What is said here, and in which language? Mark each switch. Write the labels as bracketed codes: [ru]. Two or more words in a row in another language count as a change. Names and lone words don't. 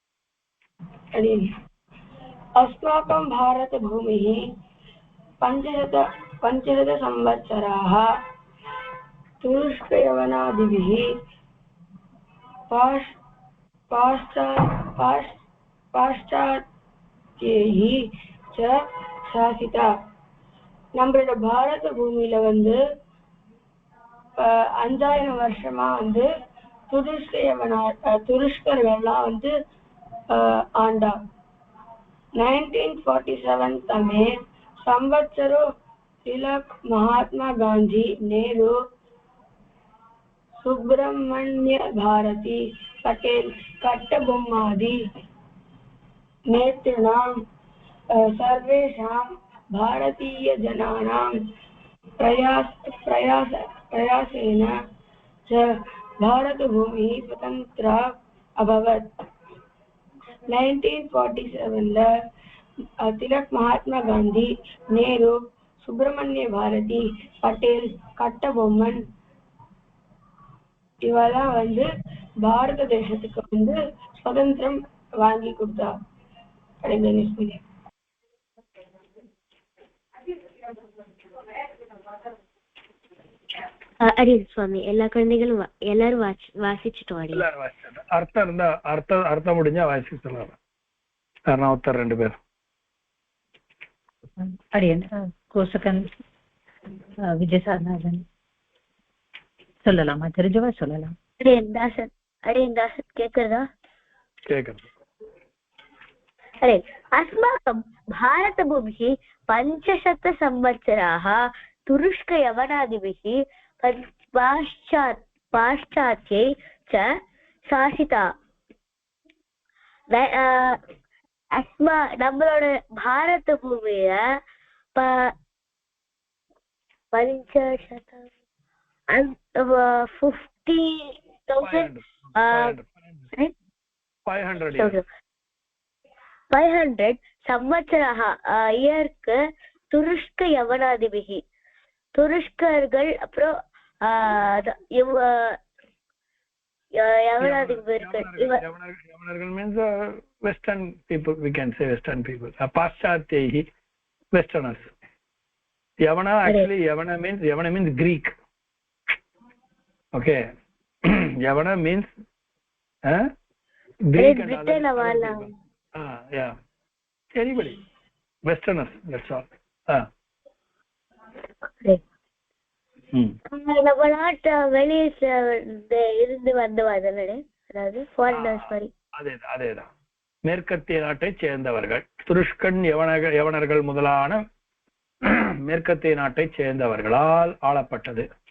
[sa] अस्माकं भारतभूमिः 500 संवत्सराः तुरुष्कयवनादिभिः पाश्चात्यैः च शासिता. [ta] நம்மளோட பாரத பூமியில வந்து 5000 வருஷமா வந்து துருஷ்கர்கள்லாம் வந்து ஆண்டா. [sa] 1947 तमे संवत्सरो तिलक महात्मा गांधी, नेहरू, सुब्रह्मण्य भारती, पटेल, कट्टबोम्मादि नेतॄणां सर्वेषां भारतीयजनानां प्रयासेन च भारतभूमिः स्वतन्त्रा अभवत्. [ta] 1947 तिलक महात्मा गांधी, नेहरू, सुब्रह्मण्य भारती, पटेल, कट्टबोம்மன் இவெல்லாம் வந்து பாரத தேசத்துக்கு வந்து சுதந்திரம் வாங்கி கொடுத்தா. அடியன் சுவாமி எல்லா குழந்தைகளும் எல்லாரும் வாசிச்சுட்டோம் அடி. எல்லாரும் வாசிச்சாங்க. அர்த்தம் இருந்தா அர்த்தம் முடிஞ்சா வாசிக்க சொல்லலாம். காரணம் 2 பேர் அடியன் கோசகன் விஜயசாரநாதன் சொல்லலாமா? தெரிஞ்சவா சொல்லலாம். அடியன் தாசன் கேக்குறதா? கேக்குறது. [sa] अरे अस्माकं भारतभूमिः 500 संवत्सराः तुरुष्कयवनादिभिः पाश्चात्यै च शासिता. [ta] நம்மளோட பாரத பூமியில 500 संवत्सराः இயர்க்கு [sa] तुरुष्क यवनादिभिः [ta] துருஷ்கர்கள் அப்புறம் [en] யவனர்கள் means western people, we can say western people. Paschatyahi, westerners. Yavana actually Yavana means Greek. Okay. Yavana means Greek and other people. Yeah. Anybody. Westerners, that's all. [ta] நம்ம நாட்டு வெளியே இருந்து வந்தவர்கள், அதாவது ஃபாரினர்ஸ் மாதிரி. அதேதான் மேற்கத்திய நாட்டை சேர்ந்தவர்கள். துருஷ்கன் யவனர்கள் முதலான மேற்கத்திய நாட்டை சேர்ந்தவர்களால் ஆளப்பட்டது.